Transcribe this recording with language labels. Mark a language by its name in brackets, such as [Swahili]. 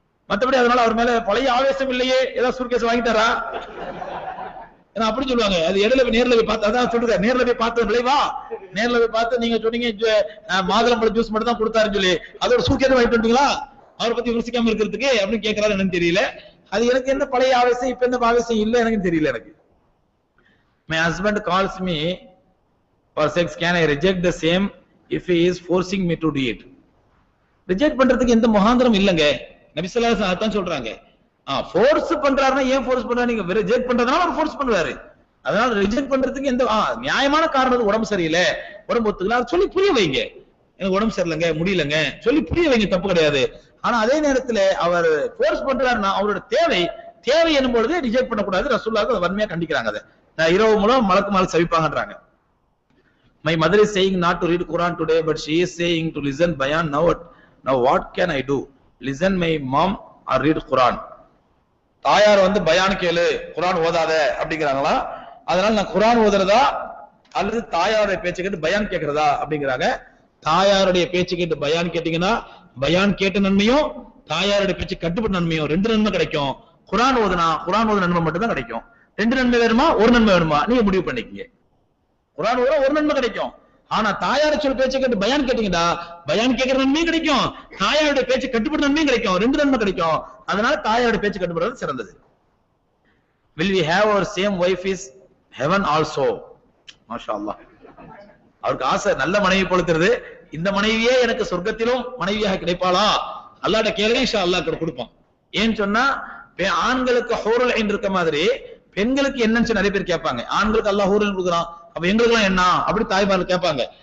[Tamil] மற்றபடி அதனால அவர் மேல பழைய ஆவேசம் இல்லையே, ஏதாவது சூட்கேஸ் வாங்கிட்டாரா அப்படி சொல்லுவாங்க. அது இடையில நேர்ல போய் பார்த்து, அதான் சொல்றேன், நேர்ல போய் பார்த்து விளைவா, நேர்ல போய் பார்த்து நீங்க சொன்னீங்க மாதுளம்பழ ஜூஸ் மட்டும் தான் கொடுத்தாருன்னு சொல்லி அதோட சூட்கேஸ் வாங்கிட்டு வந்தீங்களா அவரை பத்தி விமர்சிக்காம இருக்கிறதுக்கு அப்படின்னு கேட்கறாரு. என்னன்னு தெரியல. அது எனக்கு என்ன பழைய ஆவேசம், இப்ப என்ன ஆவேசம் இல்ல எனக்கு தெரியல. எனக்கு [English] my husband calls me for sex, can I reject the same if he is forcing me to do it? [Tamil] Reject பண்றதுக்கு எந்த முகாந்திரம் இல்லங்க. நபி ஸல்லல்லாஹு அலைஹி வஸல்லம் அதான் சொல்றாங்க. ஃபோர்ஸ் பண்றாருன்னா ஏன் ஃபோர்ஸ் பண்றாரு? நீங்க ரிஜெக்ட் பண்றதுனால அவர் ஃபோர்ஸ் பண்றாரு. அதனால ரிஜெக்ட் பண்றதுக்கு எந்த நியாயமான காரணம், உடம்பு சரியில்லை, உடம்பு ஒத்துக்கல, சொல்லி புரிய வைங்க. எனக்கு உடம்பு சரியில்லைங்க, முடியலங்க, சொல்லி புரிய வைங்க, தப்பு கிடையாது. ஆனா அதே நேரத்துல அவர் ஃபோர்ஸ் பண்றாருன்னா அவரோட தேவை என்னும் பொழுது ரிஜெக்ட் பண்ணக்கூடாது. ரசூலுல்லாஹ் வன்மையா கண்டிக்கிறாங்க. அதை நான் இரவு மூலம் மலக்கு mall சவிப்பாங்கன்றாங்க. [English] My mother is saying not to read Quran today, but she is saying to listen bayan. Now what can I do? Listen my mom or read Quran? [Tamil] தாயார் பயான் கேளு, குரான் ஓதாத அப்படிங்கிறாங்களா? அதனால நான் குரான் ஓதுறதா அல்லது தாயாருடைய பேச்சு கேட்டு பயான் கேட்கறதா அப்படிங்கிறாங்க. தாயாருடைய பேச்சு கேட்டு பயான் கேட்டீங்கன்னா பயான் கேட்ட நன்மையும் தாயாருடைய பேச்சு கட்டுப்பட்ட நன்மையும் 2 நன்மை கிடைக்கும். குரான் ஓதுனா குரான் ஓத நன்மை மட்டும் தான் கிடைக்கும். 2 நன்மை வேணுமா, 1 நன்மை வேணுமா, நீங்க முடிவு பண்ணிக்கங்க. குரான் ஓத 1 நன்மை கிடைக்கும். ஆனா தாயார சொல் பேச்சை கேட்டு பயான் கேட்டீங்கன்னா பயான் கேட்கிற நன்மையும் கிடைக்கும், தாயாருடைய பேச்சு கட்டுப்பட்ட நன்மையும் கிடைக்கும், 2 நன்மை கிடைக்கும். அதனால தாயாருடைய பேச்சு கட்டுப்படுறது சிறந்தது. [English] Will we have our same wife is heaven also? [Tamil] மாஷாஅல்லாஹ். அவருக்கு ஆசை நல்ல மனைவி பொழுது, இந்த மனைவியே எனக்கு சொர்க்கத்திலும் மனைவியாக கிடைப்பாளா? அல்லாஹ்ட்ட கேளுங்க, இன்ஷா அல்லாஹ் கொடுப்பான். ஏன்னு சொன்னா ஆண்களுக்கு ஹூருல் ஐன் இருக்க மாதிரி பெண்களுக்கு என்னன்னு நிறைய பேர் கேட்பாங்க. ஆண்களுக்கு அல்லாஹ் ஹூருல் ஐன் கொடுக்குறான், அப்ப எங்களுக்கு எல்லாம் என்ன அப்படி தாய்மார்கள் கேட்பாங்க.